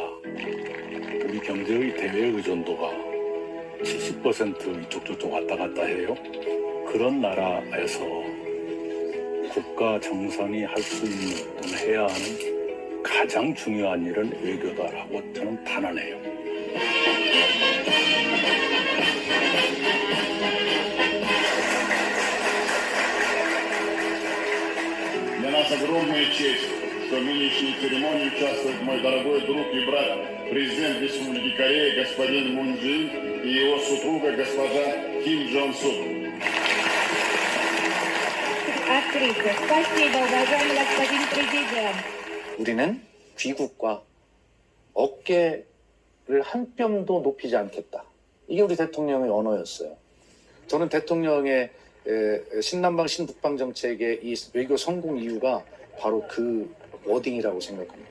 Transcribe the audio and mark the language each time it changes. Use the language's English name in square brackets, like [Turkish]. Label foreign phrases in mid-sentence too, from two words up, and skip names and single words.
[Korean] 우리 경제의 대외 의존도가 70% 이쪽 저쪽 왔다 갔다 해요. 그런 나라에서 국가 정상이 할 수 있는 또는 해야 하는 가장 중요한 일은 외교다라고 저는 단언해요. [Russian] Для нас огромная честь, что в нынешней церемонии участвует мой дорогой друг и брат, президент Республики Корея господин Мун Чжэ Ин и его супруга госпожа Ким Чжон Сун. [Korean] 우리는 귀국과 어깨를 한 뼘도 높이지 않겠다. 이게 우리 대통령의 언어였어요. 저는 대통령의 신남방 신북방 정책의 이 외교 성공 이유가 바로 그 워딩이라고 생각합니다.